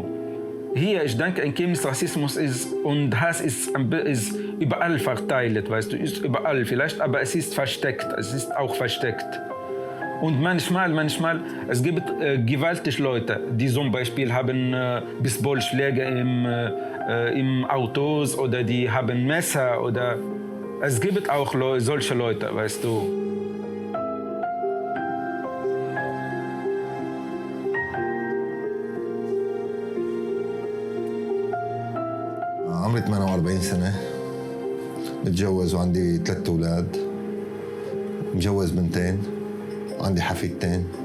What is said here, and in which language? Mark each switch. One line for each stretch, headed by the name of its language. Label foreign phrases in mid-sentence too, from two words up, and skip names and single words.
German: Hier, ich denke, in Chemnitz Rassismus und Hass ist überall verteilt, weißt du, ist überall vielleicht, aber es ist versteckt, es ist auch versteckt. Und manchmal, es gibt gewaltige Leute, die zum Beispiel haben Baseballschläge im Autos oder die haben Messer oder es gibt auch solche Leute, weißt du.
Arabic: عمري 48 سنة، متجوز وعندي 3 أولاد، مجوز بنتين وعندي حفيدتين.